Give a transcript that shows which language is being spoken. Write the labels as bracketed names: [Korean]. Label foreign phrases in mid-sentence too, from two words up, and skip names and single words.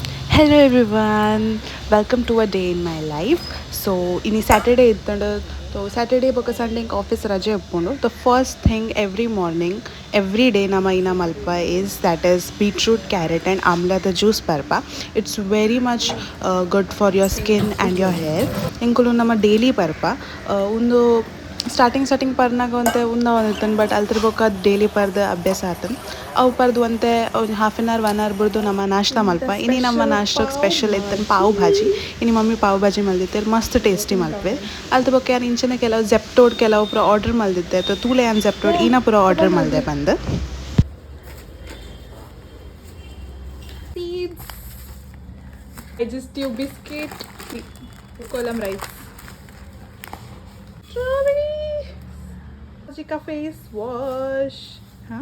[English] Hello everyone, welcome to a day in my life. [Tulu] So, ini Saturday ಇತ್ತಂಡು Saturday ಬೊಕ Sunday ಆಫೀಸ್ ರಜೆ ಇಪ್ಪುಂಡು. [English] The first thing every morning, every day [Tulu] nama ina malpa [English] is that is beetroot, carrot and amlada juice parpa. It's very much good for your skin and your hair. [Tulu] Inkulu nama daily parpa. Undu ಸ್ಟಾರ್ಟಿಂಗ್ ಪರ್ನಾಗ ಒಂತೆ ಒಂದಿತ್ತನ್ ಬಟ್ ಅಲ್ದ್ರ ಬೊಕ್ಕ ಡೈಲಿ ಪರ್ದ ಅಭ್ಯಾಸ ಆತನ್ ಅವು ಪರ್ದು ಒಂತೆ ಒಂದು [English] half an hour 1 hour [Tulu] ಬಿಡ್ದು ನಮ್ಮ ನಾಷ್ಟ ಮಲ್ಪ ಇನಿ ನಮ್ಮ ನಾಷ್ಟಕ್ಕೆ ಸ್ಪೆಷಲ್ ಇತ್ತನ್ ಪಾವ್ ಭಾಜಿ ಇನಿ ಮಮ್ಮಿ ಪಾವ್ ಭಾಜಿ ಮಲ್ದಿತ್ತೆ ಮಸ್ತ್ ಟೇಸ್ಟಿ ಮಲ್ಪೆ ಅಲ್ದ್ರ ಬೊಕ್ಕ ಯಾರು ಇಂಚಿನ ಕೆಲವು ಜೆಪ್ಟೋಡ್ ಕೆಲವು ಪೂರ ಆರ್ಡರ್ ಮಲ್ದಿದ್ದೆ ಅಥವಾ ತೂಲೆ ಯಾನ್ ಜೆಪ್ಟೋಡ್ ಈನ ಪೂರ ಆರ್ಡರ್ ಮಲ್ದೆ ಬಂದು [English] digestive biscuit, kolam rice, strawberry, Jika face wash, huh?